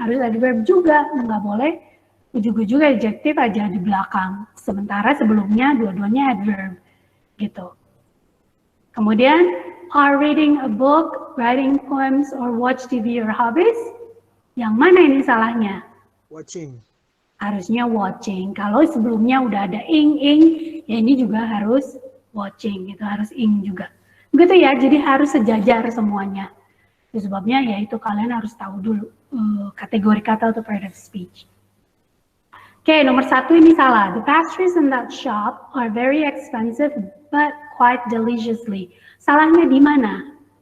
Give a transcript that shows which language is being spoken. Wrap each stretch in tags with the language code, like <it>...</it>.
<id>Harus adverb juga, nggak boleh ujug-ujug adjektif aja di belakang. Sementara sebelumnya dua-duanya adverb, gitu. Kemudian,</id> <en>are reading a book, writing poems, or watch TV your hobbies?</en> <id>Yang mana ini salahnya?</id> <en>Watching.</en> <id>Harusnya watching. Kalau sebelumnya udah ada ing, ya ini juga harus watching, gitu, harus ing juga. Begitu ya, jadi harus sejajar semuanya. Itu sebabnya ya itu kalian harus tahu dulu kategori kata atau part of speech. Oke, nomor 1 ini salah.</id> <en>The pastries in that shop are very expensive but quite deliciously.</en> <id>Salahnya di mana?</id>